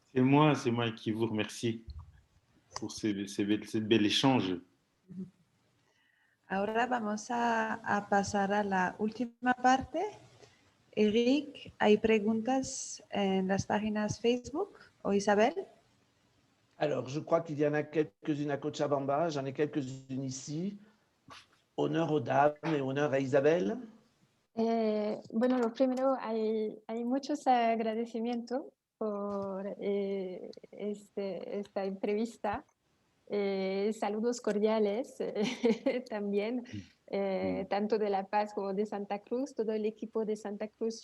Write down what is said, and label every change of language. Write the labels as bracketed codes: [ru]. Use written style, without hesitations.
[fr] C'est moi qui vous remercie pour ce bel échange. [es] Ahora vamos a pasar a la última parte. Eric, ¿hay preguntas en las páginas Facebook o Isabel? [fr] Alors, je crois qu'il y en a quelques-unes à Cochabamba, j'en ai quelques-unes ici. Honneur aux dames et honneur à Isabel. [es] Bueno, lo primero, hay muchos agradecimientos por esta entrevista. Saludos cordiales también, tanto de La Paz como de Santa Cruz, todo el equipo de Santa Cruz.